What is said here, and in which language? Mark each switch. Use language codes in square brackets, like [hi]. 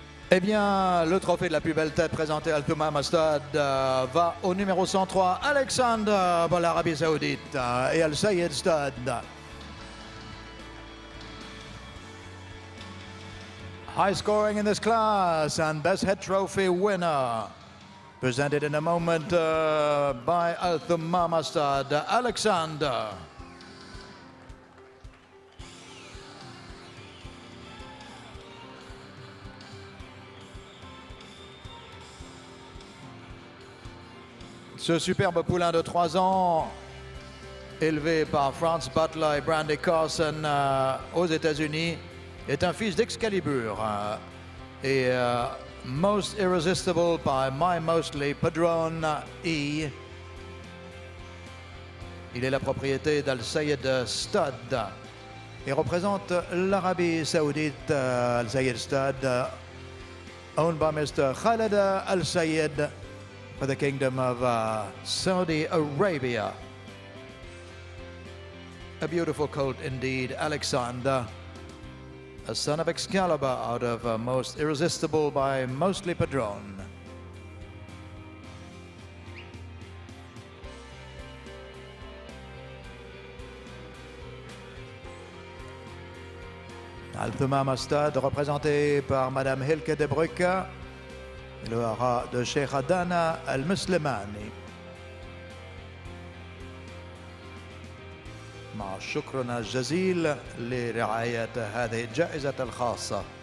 [fr] Eh bien, le trophée de la plus belle tête présenté à Al-Thummama Stade va au numéro 103, Alexander pour l'Arabie Saoudite et Al-Sayed Stade. [en] High scoring in this class and best head trophy winner. Presented in a moment by Al-Thummama Stade, Alexander. [fr] Ce superbe poulain de 3 ans, élevé par Franz Butler et Brandy Carson aux États-Unis, est un fils d'Excalibur et Most Irresistible by My Mostly Padron E. Il est la propriété d'Al-Sayed Stade et représente l'Arabie Saoudite. Al-Sayed Stade [en] owned by Mr. Khaled Al Sayed for the Kingdom of Saudi Arabia. A beautiful colt indeed, Alexander, a son of Excalibur out of Most Irresistible by Mostly Padron. [fr] Al-Thumama Stade, représenté par Madame Hilke de Bruyke, le hara de Sheikh Adana Al-Muslimani. [ar] مع شكرنا الجزيل لرعاية هذه الجائزة الخاصة.